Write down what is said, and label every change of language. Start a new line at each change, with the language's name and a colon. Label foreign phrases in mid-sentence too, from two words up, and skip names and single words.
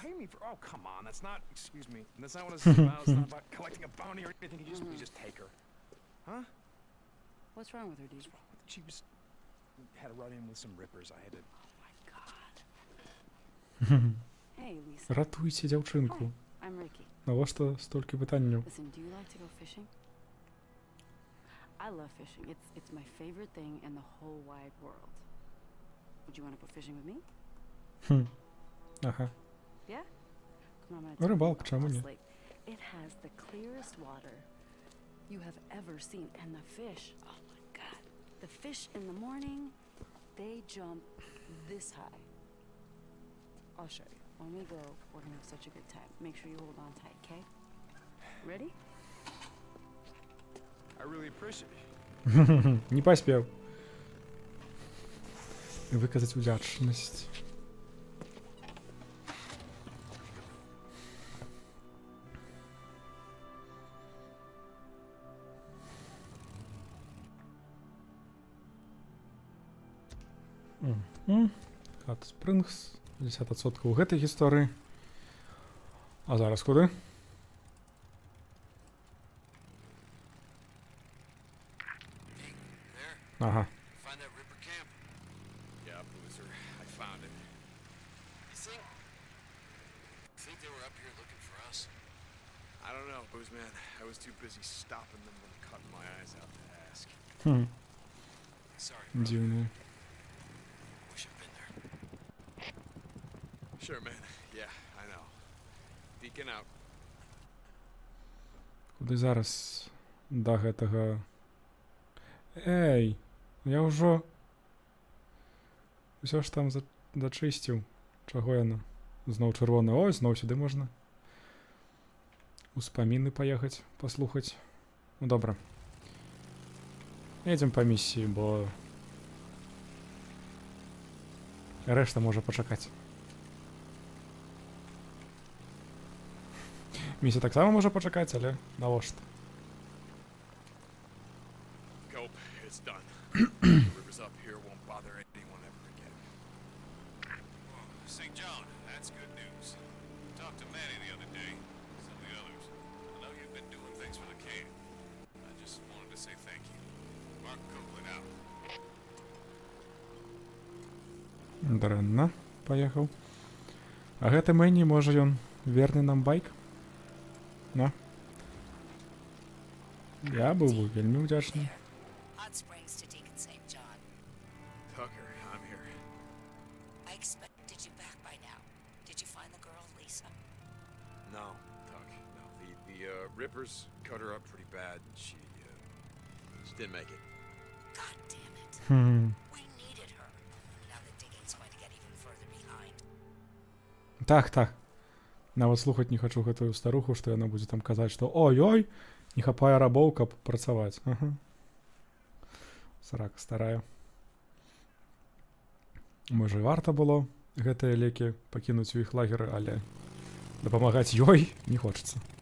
English: Pay me for? Oh, come on. That's not. Excuse me. That's not what this is about. It's not about collecting a bounty or anything. We just take her. Huh? What's wrong with her, Deke? She was had a run-in with some rippers. I had to. Hey, Lisa.
Belarusian: Ратуйце дзяўчынку.
English: Hi, I'm Ricky.
Belarusian: Навошта столькі пытанняў?
English: Listen, do you like to go fishing? I love fishing. It's my favorite thing in the whole wide world. Would you want to go fishing with me?
Belarusian: Ага.
English: Yeah? Come on, I'm gonna
Belarusian: Рыбалка,
English: take you
Belarusian: чаму
English: to
Belarusian: не?
English: Lost Lake. It has the clearest water you have ever seen, and the fish. Oh my God! The fish in the morning, they jump this high. I'll show you. When we go, we're gonna have such a good time. Make sure you hold on tight, okay? Ready? I really appreciate it.
Belarusian: Не паспеў. Выказаць удзячнасць. Хат Спрынгс. 50% у гэтай гісторыі. А зараз куды? Ага.
English: Find that Ripper camp? Yeah, Boozer. I found it. You think they were up here looking for us? I don't know, Booze man. I was too busy stopping them and cutting my eyes out to ask. Sorry, bro.
Belarusian: Дзіўна.
English: Wish I'd been there. Sure, man. Yeah, I know. Deacon out.
Belarusian: Куды зараз да гэтага? Эй, я ўжо ўсё ж там зачысціў. Чаго яна? Зноў чырвоны. Ой, зноў сюды можна. Успаміны паехаць, паслухаць. Ну добра. Едзем па місіі, бо рэшта можа пачакаць. Місія таксама можа пачакаць, але навошта?
English: Cope, it's done. The rivers up here won't bother anyone ever again. St. John, that's good news. Talked to Manny the other day. Some of the others. I know you've been doing things for the camp. I just wanted to say thank you. Mark Copeland out.
Belarusian: Дрэнна. Паехаў. А гэты Мэнні, можа ён верны нам байк? На.
Ukrainian: Я був би вельми вдячний.
English: Hot Springs to Deacon St. John. Tucker, I'm here. I expected you back by now. Did you find the girl, Lisa? No, Tuck, no. The Rippers cut her up pretty bad, and she didn't make it. God damn it. We needed her. Now the digging's going to get even further behind.
Belarusian: Так. Нават слухаць не хачу гэтую старуху, што яна будзе там казаць, што ой-ой, не хапае рабоў, каб працаваць. Ага. Срака старая. Можа, і варта было гэтыя лекі пакінуць у іх лагеры, але дапамагаць ёй не хочацца.